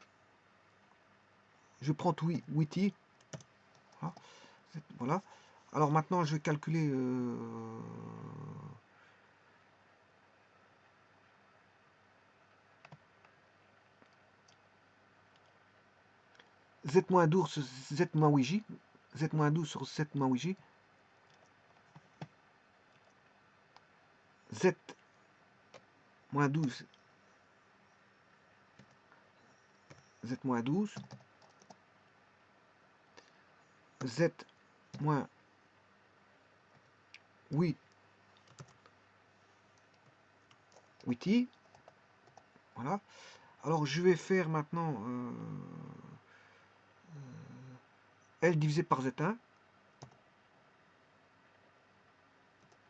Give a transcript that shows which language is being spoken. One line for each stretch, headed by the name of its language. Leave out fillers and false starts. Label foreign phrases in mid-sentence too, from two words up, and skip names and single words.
French: Je prends 8i. Voilà. Alors maintenant, je vais calculer z-12 sur z-8j. Z-12 sur z-8j. Z-12. Z-12. Z-8. 8i. Voilà. Alors je vais faire maintenant L divisé par Z1.